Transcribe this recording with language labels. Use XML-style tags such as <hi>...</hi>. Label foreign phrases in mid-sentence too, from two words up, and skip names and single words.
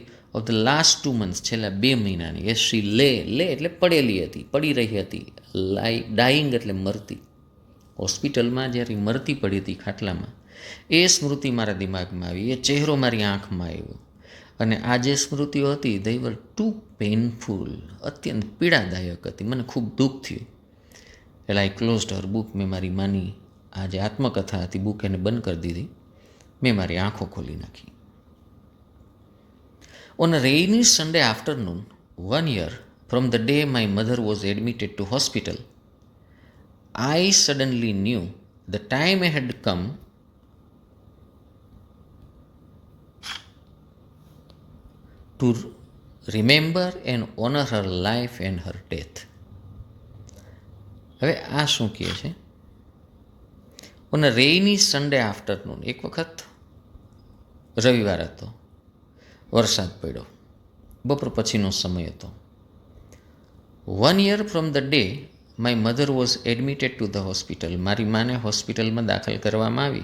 <en>of the last 2 months,</en> <gu>છેલ્લા 2 મહિનાની. એ</gu> <en>she lay</en> <gu>એટલે પડેલી હતી, પડી રહી હતી. ડાઈંગ એટલે મરતી. હોસ્પિટલમાં જ્યારે મરતી પડી હતી ખાટલામાં, એ સ્મૃતિ મારા દિમાગમાં આવી, એ ચહેરો મારી આંખમાં આવ્યો. અને આ જે સ્મૃતિઓ હતી,</gu> <en>they were too painful,</en> <gu>અત્યંત પીડાદાયક હતી. મને ખૂબ દુઃખ થયું. એટલે</gu> <en>I closed her book.</en> <gu>મેં મારી માની આ જે આત્મકથા હતી, બુક એને બંધ કરી દીધી. મેં મારી આંખો ખોલી નાખી.</gu> <en>On a rainy Sunday afternoon, 1 year from the day my mother was admitted to hospital, I suddenly knew the time had come to remember and honor her life and her death.</en> <gu>હવે આ શું કહે છે?</gu> <en>on a rainy Sunday afternoon,</en> <gu>એક વખત રવિવાર હતો, વરસાદ પડ્યો, બપોર પછીનો સમય હતો.</gu> <en>1 year from the day my mother was admitted to the hospital,</en> <gu>મારી માને હોસ્પિટલમાં દાખલ કરવામાં આવી.</gu>